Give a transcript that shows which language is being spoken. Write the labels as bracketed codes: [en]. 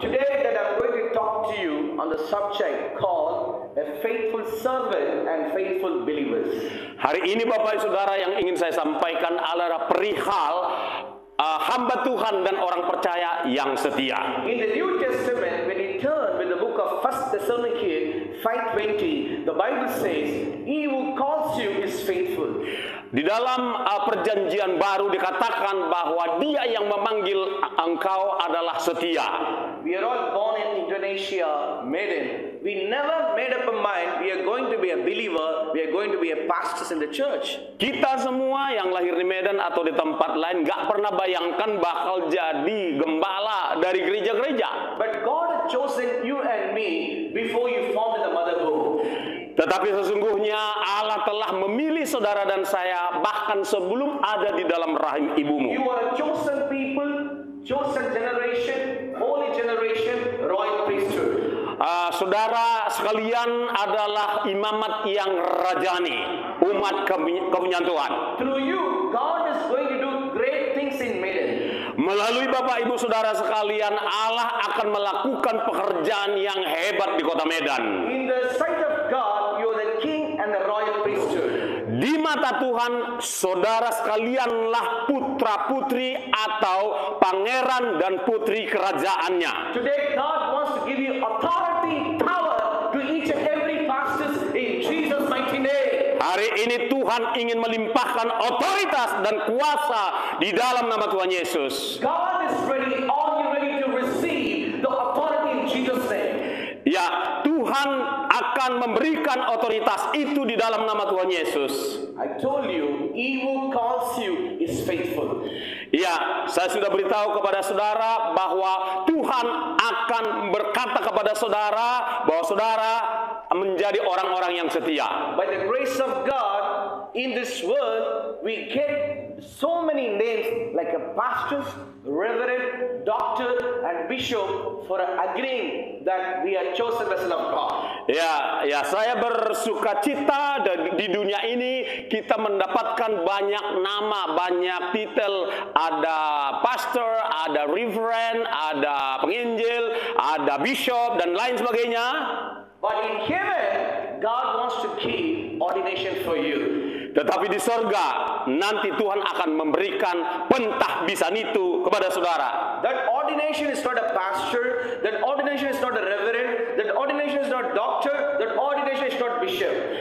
[en] Today that I'm going to talk to you on the subject called a faithful servant and faithful believers. [id] Hari ini Bapak Ibu Saudara, yang ingin saya sampaikan adalah perihal hamba Tuhan dan orang percaya yang setia. [en] In the New Testament, when you turn with the book of 1 Thessalonians 5:20, the Bible says, "He who calls you is faithful." [id] Di dalam perjanjian baru dikatakan bahwa dia yang memanggil engkau adalah setia. [en] We are all born in Indonesia, Medan. We never made up a mind we are going to be a believer, we are going to be a pastors in the church. [id] Kita semua yang lahir di Medan atau di tempat lain gak pernah bayangkan bakal jadi gembala dari gereja-gereja. [en] But God had chosen you and me before you formed in the mother womb. [id] Tetapi sesungguhnya Allah telah memilih saudara dan saya bahkan sebelum ada di dalam rahim ibumu. [en] You are a chosen people, chosen generation, holy generation, royal priesthood. [id] Saudara sekalian adalah imamat yang rajani, umat kepunyaan Tuhan. [en] Through you, God is going to do great things in Medan. [id] Melalui Bapak Ibu Saudara sekalian, Allah akan melakukan pekerjaan yang hebat di kota Medan. [en] In the sight of God, you are the king and the royal priesthood. [id] Di mata Tuhan, saudara sekalianlah putra-putri atau pangeran dan putri kerajaannya. [en] Today, God wants to give you authority, power to each and every pastor in Jesus' mighty name. [id] Hari ini Tuhan ingin melimpahkan otoritas dan kuasa di dalam nama Tuhan Yesus. [en] God is ready. Are you ready to receive the authority in Jesus' name? [id] Ya, Tuhan akan memberikan otoritas itu di dalam nama Tuhan Yesus. [en] I told you, he who calls you is faithful. [id] Ya, saya sudah beritahu kepada saudara bahwa Tuhan akan berkata kepada saudara bahwa saudara menjadi orang-orang yang setia. [en] By the grace of God, in this world, we get so many names like a pastors, reverend, doctor, and bishop for agreeing that we are chosen vessel of God. [id] Ya, saya bersuka cita di dunia ini kita mendapatkan banyak nama, banyak titel. Ada pastor, ada reverend, ada penginjil, ada bishop, dan lain sebagainya. [en] But in heaven, God wants to give ordination for you. [id] Tetapi di sorga, nanti Tuhan akan memberikan pentahbisan itu kepada saudara. [en] That ordination is not a pastor, that ordination is not a reverend, that ordination is not doctor, that ordination is not bishop.